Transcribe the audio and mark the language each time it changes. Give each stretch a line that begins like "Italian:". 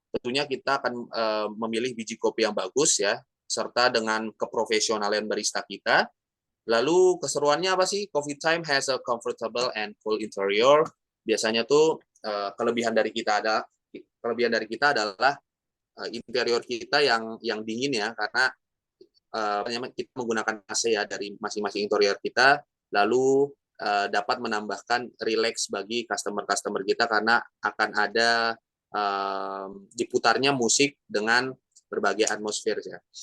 Indonesian: Tentunya kita akan memilih biji kopi yang bagus ya, serta dengan keprofesionalan barista kita. Lalu keseruannya apa sih?
English: Coffee Time has a comfortable and cool interior.
Indonesian: Biasanya tuh kelebihan dari kita adalah interior kita yang dingin ya, karena kita menggunakan AC ya dari masing-masing interior kita, lalu dapat menambahkan relax bagi customer kita karena akan ada diputarnya musik dengan berbagai atmosfer ya.